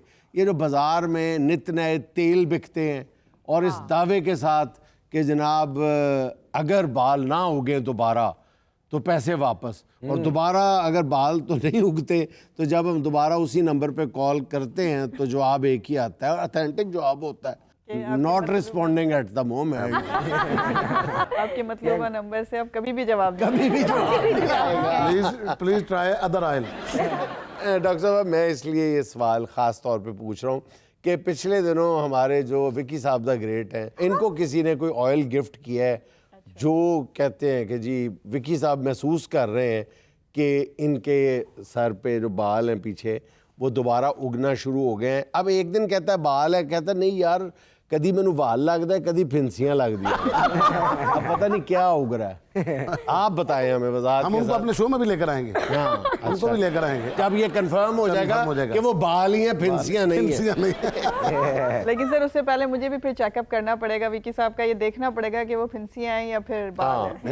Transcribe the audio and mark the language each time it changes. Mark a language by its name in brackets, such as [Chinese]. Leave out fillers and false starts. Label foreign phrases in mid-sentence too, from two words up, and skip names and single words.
[Urdu] یہ جو بازار میں نت نئے تیل بکتے ہیں اور اس دعوے کے ساتھ کہ جناب اگر بال نہ اگیں دوبارہ تو پیسے واپس, اور دوبارہ اگر بال تو نہیں اگتے تو جب ہم دوبارہ اسی نمبر پہ کال کرتے ہیں تو جواب ایک ہی آتا ہے, اور اتھینٹک جواب ہوتا ہے, [English] not responding at the moment. [Urdu] آپ کے مطلوبہ نمبر سے آپ کبھی بھی جواب [English] please try other oil. [Urdu] ڈاکٹر صاحب میں اس لیے یہ سوال خاص طور پہ پوچھ رہا ہوں کہ پچھلے دنوں ہمارے جو وکی صاحب [English] the great [Urdu] ہیں, ان کو کسی نے کوئی آئل گفٹ کیا ہے جو کہتے ہیں کہ جی وکی صاحب محسوس کر رہے ہیں کہ ان کے سر پہ جو بال ہیں پیچھے وہ دوبارہ اگنا شروع ہو گئے ہیں. اب ایک دن کہتا ہے بال ہے, کہتا ہے نہیں یار [Punjabi] کدی مینوں وال لگتا ہے کدی پھنسیاں لگ دی, [Urdu] اب پتہ نہیں کیا اگ رہا ہے. آپ بتائیں ہمیں وضاحت. ہم ان کو اپنے شو میں بھی لے کر آئیں گے, ان کو بھی لے کر آئیں گے جب یہ کنفرم ہو جائے گا کہ وہ بال ہی ہیں, پھنسیاں نہیں ہیں. لیکن سر اس سے پہلے مجھے بھی پھر چیک اپ کرنا پڑے گا, وکی صاحب کا یہ دیکھنا پڑے گا کہ وہ پھنسیاں ہیں یا پھر بال ہیں.